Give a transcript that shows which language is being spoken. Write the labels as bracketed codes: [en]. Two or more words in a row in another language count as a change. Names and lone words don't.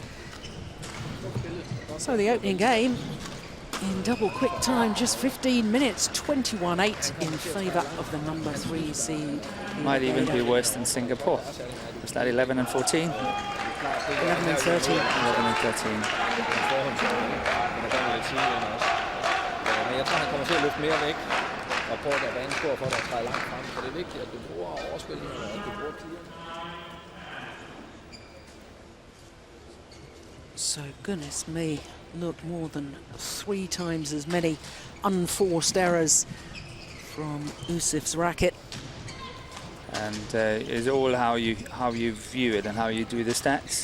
[en] So the opening game in double quick time, just 15 minutes, 21-8 in favour of the number 3 seed. Might even be worse than Singapore. Was that 11 and 14? 11 and 13. 11 and 13. [da] Men jeg tror, han kommer til at løfte mere væk og prøve at være stor for at træde langt frem. Så det er vigtigt, at du bruger overspilningen og at du bruger tiderne. [en] So, goodness me, look, more than 3 times as many unforced errors from R.Ouseff's racket. And it's all how you view it and how you do the stats.